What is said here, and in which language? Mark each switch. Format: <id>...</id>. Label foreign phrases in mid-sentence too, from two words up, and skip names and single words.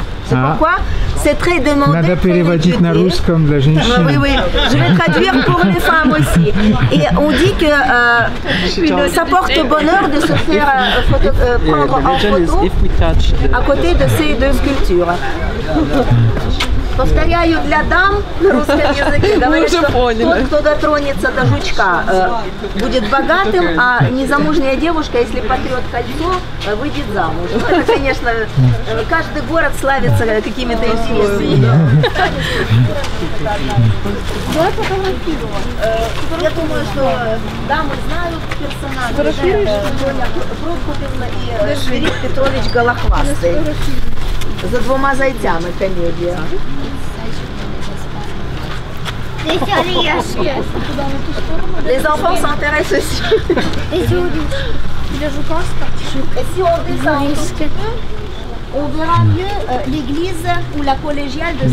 <fr>C'est pourquoi c'est très demandé. Comme la oui, oui, je vais traduire pour les femmes aussi. Et on dit que ça porte bonheur de se faire prendre en photo à côté de ces deux sculptures.</fr> <ru>Повторяю для дам на русском языке. Говорят, что тот, кто дотронется до жучка, будет богатым, а незамужняя девушка, если потрет кольцо, выйдет замуж. Ну, это, конечно, каждый город славится какими-то известиями. Я думаю, что дамы знают персонажей. Тоня Прокопівна и Шверик Петрович Голохвастый. За двумя зайцами комедия.</ru> <fr>Les enfants s'intéressent aussi. Et si on descend, on verra mieux l'église ou la collégiale de</fr>